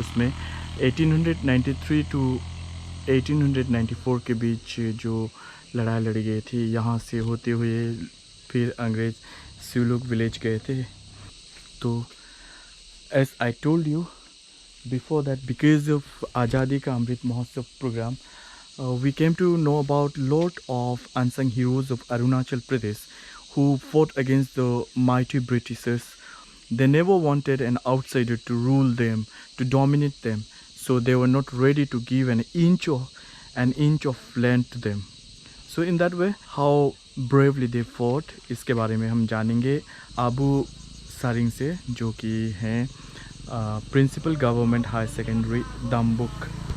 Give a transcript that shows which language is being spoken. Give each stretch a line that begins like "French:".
Hindi: उसमें 1893 टू 1894 के बीच जो लड़ाई लड़ी गई थी, यहाँ से होते हुए फिर अंग्रेज़ सिवलुक विलेज गए थे।
English: तो as I told you before that, because of Azadi Ka Amrit Mahotsav program, we came to know about lot of unsung heroes of Arunachal Pradesh who fought against the mighty Britishers. They never wanted an outsider to rule them, to dominate them, so they were not ready to give an inch of land to them. So in that way, how bravely they fought,
Hindi: इसके बारे में हम जानेंगे Abu sharing से, जो कि हैं principal government high secondary दम्बुक।